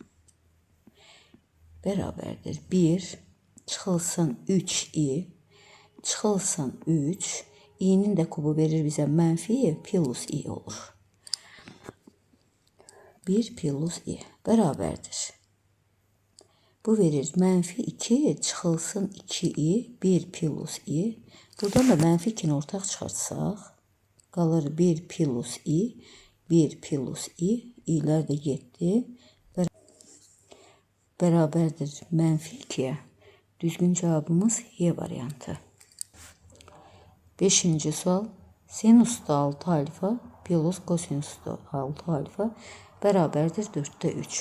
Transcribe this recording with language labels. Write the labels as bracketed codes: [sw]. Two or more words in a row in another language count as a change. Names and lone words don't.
[az] Bərabərdir 1 çıxılsın 3i çıxılsın 3, i'nin də kubu verir bizə mənfi plus i olur. 1 plus i bərabərdir. Bu verir mənfi 2 çıxılsın 2i 1 plus i. Buradan da mənfi 2'ni ortaq çıxartsaq, qalır 1 plus i, 1 plus i, i'lər də 7, bərabərdir mənfi 2'yə. Düzgün cavabımız Y variantı. Beşinci sual. Sinus da 6 alfa plus kosinus da 6 alfa bərabərdir 4'də 3.